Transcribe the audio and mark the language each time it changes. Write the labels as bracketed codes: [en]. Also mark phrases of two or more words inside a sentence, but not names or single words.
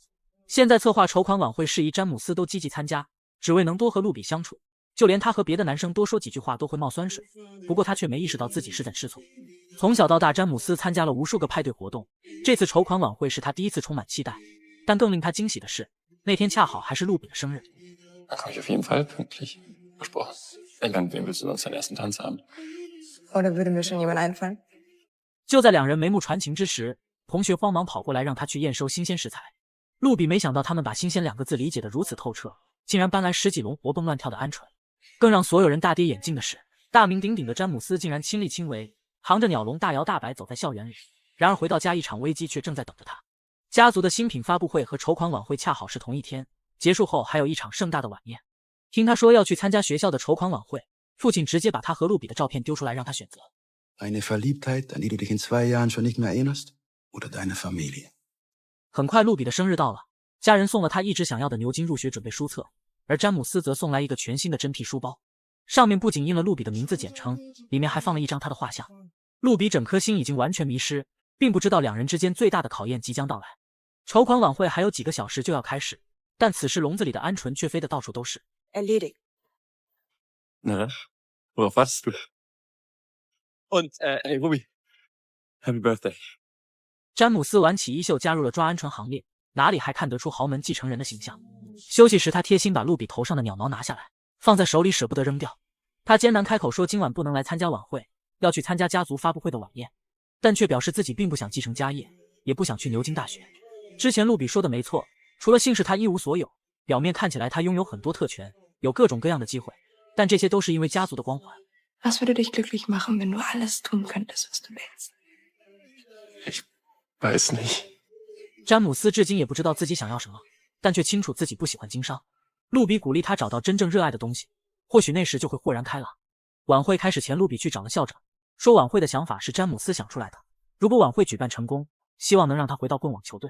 [zh] 现在策划筹款晚会事宜，詹姆斯都积极参加，只为能多和露比相处。就连他和别的男生多说几句话都会冒酸水，不过他却没意识到自己是在吃醋。从小到大，詹姆斯参加了无数个派对活动，这次筹款晚会是他第一次充满期待。但更令他惊喜的是，那天恰好还是露比的生日。 [de] Dann komme ich auf jeden Fall pünktlich. Versprochen. Wen willst du sonst deinen ersten Tanz haben? Oder würde mir schon jemand einfallen? [zh] 就在两人眉目传情之时，同学慌忙跑过来让他去验收新鲜食材。露比没想到他们把新鲜2个字理解得如此透彻，竟然搬来10几笼活蹦乱跳的鹌鹑。更让所有人大跌眼镜的是，大名鼎鼎的詹姆斯竟然亲力亲为，扛着鸟笼大摇大摆走在校园里。然而回到家，一场危机却正在等着他。家族的新品发布会和筹款晚会恰好是同一天，结束后还有一场盛大的晚宴。听他说要去参加学校的筹款晚会，父亲直接把他和露比的照片丢出来让他选择。 [de] Eine Verliebtheit, an die du dich in 2 Jahren schon nicht mehr erinnerst? Oder deine Familie? [zh] 很快露比的生日到了，家人送了他一直想要的牛津入学准备书册，而詹姆斯则送来一个全新的真皮书包，上面不仅印了露比的名字简称，里面还放了一张他的画像。露比整颗心已经完全迷失，并不知道两人之间最大的考验即将到来。筹款晚会还有几个小时就要开始，但此时笼子里的鹌鹑却飞得到处都是。 [de] Erledigt. Na, worauf wartest du? Und, ey, Ruby. [en] Happy Birthday. [zh] 詹姆斯挽起衣袖加入了抓鹌鹑行列，哪里还看得出豪门继承人的形象？休息时，他贴心把露比头上的鸟毛拿下来，放在手里舍不得扔掉。他艰难开口说今晚不能来参加晚会，要去参加家族发布会的晚宴，但却表示自己并不想继承家业，也不想去牛津大学。之前露比说的没错，除了姓氏他一无所有，表面看起来他拥有很多特权，有各种各样的机会，但这些都是因为家族的光环。 Was würde dich glücklich machen, wenn du alles tun könntest, was du willst? Ich weiß nicht. 詹姆斯至今也不知道自己想要什么，但却清楚自己不喜欢经商。露比鼓励他找到真正热爱的东西，或许那时就会豁然开朗。晚会开始前，露比去找了校长，说晚会的想法是詹姆斯想出来的，如果晚会举办成功，希望能让他回到棍网球队。